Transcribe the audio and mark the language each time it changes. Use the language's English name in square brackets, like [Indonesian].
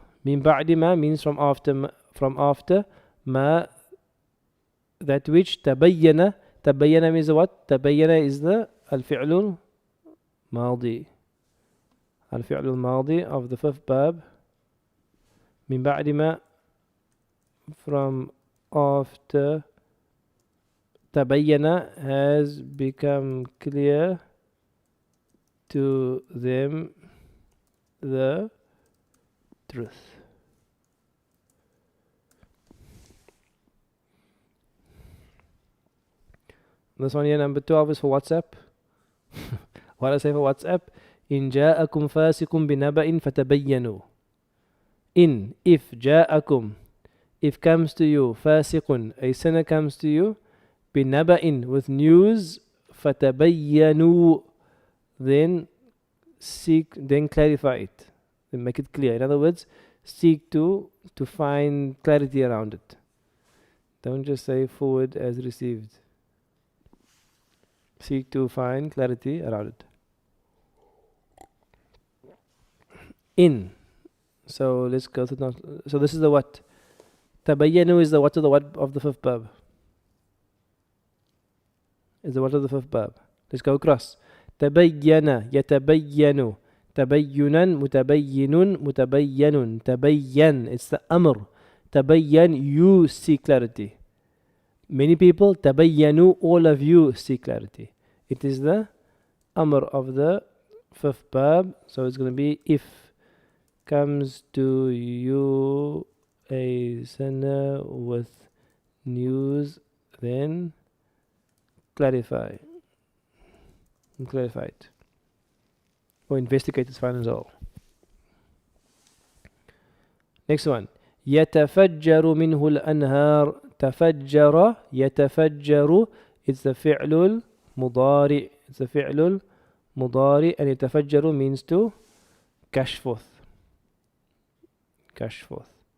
[Arabic] من بعد ما [English] means from after ما that which تبين. تبين means what? [Arabic] تبين is the الفعل الماضي. [English] الفعل الماضي of the fifth bab. [Arabic] من بعد ما [English] from after تبين has become clear to them the truth. This one here, number 12, is for WhatsApp. What do I say for WhatsApp? [Arabic] إن جاءكم فاسق بنبأ فتبينوا. [English] In, if جاءكم, if comes to you, فاسق, a sinner comes to you, بنبأ, with news, فتبينوا, then clarify it, then make it clear. In other words, seek to find clarity around it. Don't just say forward as received. Seek to find clarity around it. In. So let's go to so this is the what. Tabayyanu is the what of the fifth bab. Is the what of the fifth bab. Let's go across. [Arabic] تبين يتبين تبينا متبين متبين تبين, [English] it's the amr. تبين, you see clarity. Many people تبينوا, all of you see clarity. It is the amr of the fifth bab. So it's going to be if comes to you a sinner with news, then clarify it, or investigate, is fine as well. Next one. [Arabic] يتفجر منه الأنهار. تفجر يتفجر, [English] it's the [Arabic] فعل المضارع. [English] It's the فعل المضارع, and يتفجر means to gush forth. Gush forth.